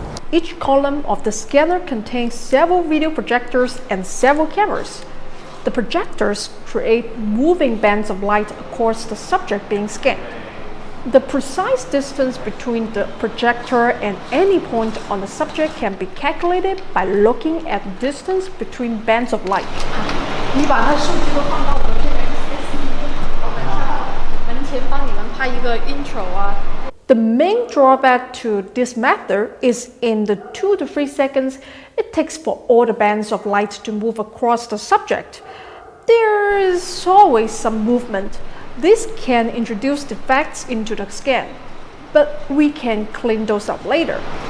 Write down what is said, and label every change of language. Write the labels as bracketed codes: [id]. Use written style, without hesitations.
[en] Each column of the scanner contains several video projectors and several cameras. The projectors create moving bands of light across the subject being scanned. The precise distance between the projector and any point on the subject can be calculated by looking at the distance between bands of light. [zh] 你把那数据都放到我们这个 SSD 门前帮你们拍一个 intro 啊。 [en] The main drawback to this method is in the 2 to 3 seconds it takes for all the bands of light to move across the subject. There is always some movement. This can introduce defects into the scan, but we can clean those up later.